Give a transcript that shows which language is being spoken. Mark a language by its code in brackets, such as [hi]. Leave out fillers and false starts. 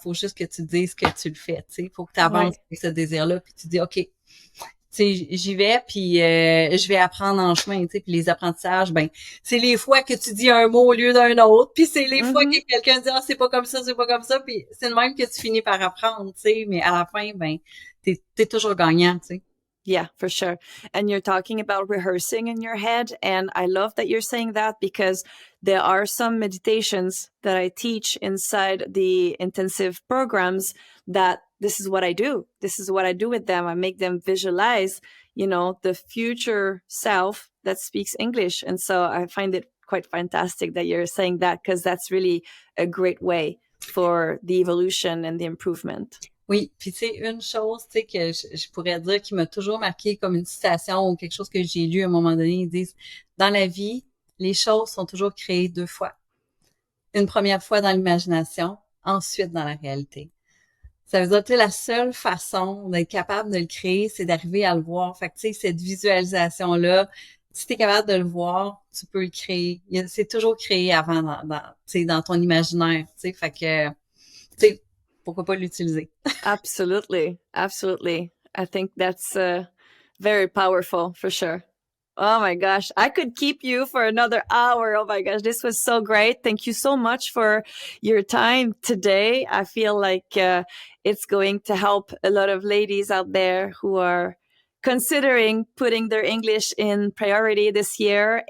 [fr] Faut juste que tu dises que tu le fais, tu sais. Faut que tu avances avec ce désir-là, puis tu dis, OK, j'y vais, puis je vais apprendre en chemin, tu sais, puis les apprentissages, ben, c'est les fois que tu dis un mot au lieu d'un autre, puis c'est les fois que quelqu'un dit, ah, c'est pas comme ça, puis c'est le même que tu finis par apprendre, tu sais, mais à la fin, ben, t'es toujours gagnant, tu sais. [en] Yeah, for sure. And you're talking about rehearsing in your head. And I love that you're saying that, because there are some meditations that I teach inside the intensive programs that this is what I do. This is what I do with them. I make them visualize, the future self that speaks English. And so I find it quite fantastic that you're saying that, because that's really a great way for the evolution and the improvement. [fr] Oui, puis tu sais, une chose, tu sais, que je pourrais dire qui m'a toujours marqué comme une citation ou quelque chose que j'ai lu à un moment donné, ils disent, dans la vie, les choses sont toujours créées 2 fois. Une première fois dans l'imagination, ensuite dans la réalité. Ça veut dire que la seule façon d'être capable de le créer, c'est d'arriver à le voir. Fait que tu sais, cette visualisation-là, si tu es capable de le voir, tu peux le créer. C'est toujours créé avant dans ton imaginaire, tu sais. Fait que, tu sais, pourquoi pas l'utiliser? [en] Absolutely. Absolutely. I think that's very powerful, for sure. Oh my gosh. I could keep you for another hour. Oh my gosh. This was so great. Thank you so much for your time today. I feel like it's going to help a lot of ladies out there who are considering putting their English in priority this year.